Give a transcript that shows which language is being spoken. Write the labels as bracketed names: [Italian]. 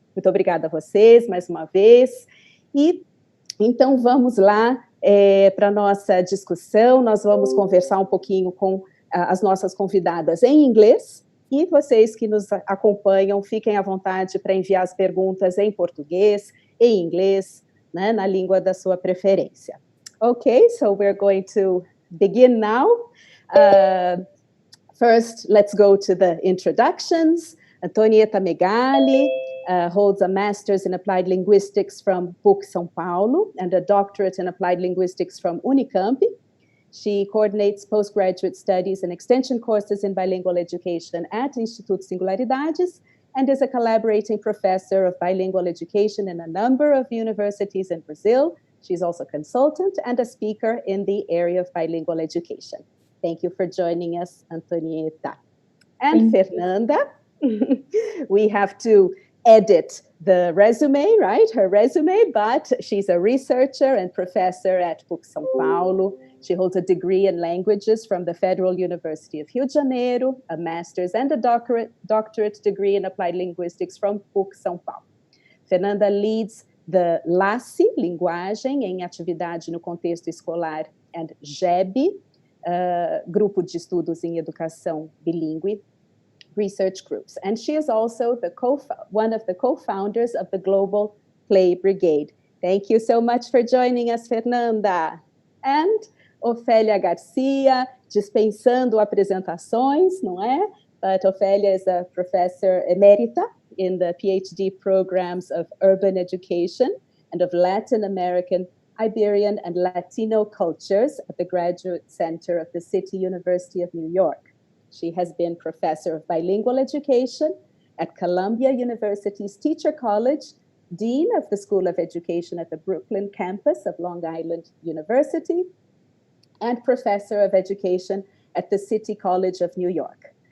[Portuguese] Muito obrigada a vocês, mais uma vez. E então vamos lá para a nossa discussão. Nós vamos conversar um pouquinho com as nossas convidadas em inglês, e vocês que nos acompanham, fiquem à vontade para enviar as perguntas em português, em inglês, né, na língua da sua preferência. [English] Okay, so we're going to begin now. First, let's go to the introductions. Antonieta Megale holds a master's in applied linguistics from PUC São Paulo and a doctorate in applied linguistics from Unicamp. She coordinates postgraduate studies and extension courses in bilingual education at Instituto Singularidades and is a collaborating professor of bilingual education in a number of universities in Brazil. She's also a consultant and a speaker in the area of bilingual education. Thank you for joining us, Antonieta. And Fernanda, we have to edit the resume, right? Her resume, but she's a researcher and professor at PUC São Paulo. She holds a degree in languages from the Federal University of Rio de Janeiro, a master's and a doctorate degree in applied linguistics from PUC São Paulo. Fernanda leads the LACE, Linguagem em Atividade no Contexto Escolar, and GEB, Grupo de Estudos em Educação Bilíngue, research groups. And she is also one of the co-founders of the Global Play Brigade. Thank you so much for joining us, Fernanda. [Portuguese] And Ofelia García, dispensando apresentações, não é? [English] But Ofelia is a professor emerita in the PhD programs of urban education and of Latin American, Iberian, and Latino cultures at the Graduate Center of the City University of New York. She has been professor of bilingual education at Columbia University's Teacher College, dean of the School of Education at the Brooklyn campus of Long Island University, and professor of education at the City College of New York.